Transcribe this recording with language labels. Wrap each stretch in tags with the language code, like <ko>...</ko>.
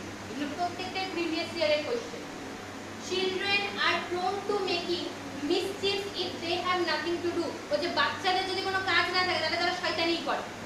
<bn>এগুলো প্রত্যেকটা প্রিভিয়াস ইয়ারের question.</bn> <en>Children are prone to making mischief if they have nothing to do.</en> <bn>ও যে বাচ্চাদের যদি কোনো কাজ না থাকে তাহলে তারা শয়তানি করে।</bn>